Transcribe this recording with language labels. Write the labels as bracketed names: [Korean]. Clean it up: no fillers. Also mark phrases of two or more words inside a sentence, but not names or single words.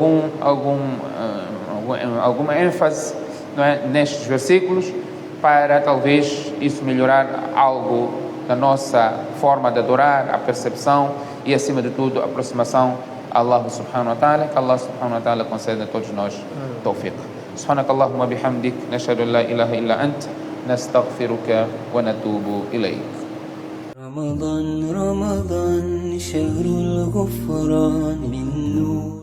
[Portuguese] alguma ênfase, não é, nestes versículos, para talvez isso melhorar algo da nossa forma de adorar, a percepção e, acima de tudo, a aproximação a Allah [Arabic] سبحانه وتعالى. [Portuguese] Que Allah [Arabic] سبحانه وتعالى [Portuguese] conceda a todos nós tawfiq. [Arabic] سبحانك اللهم بحمدك نشهد أن لا إله إلا أنت نستغفرك ونتوب إليك. رمضان شهر الغفران من نور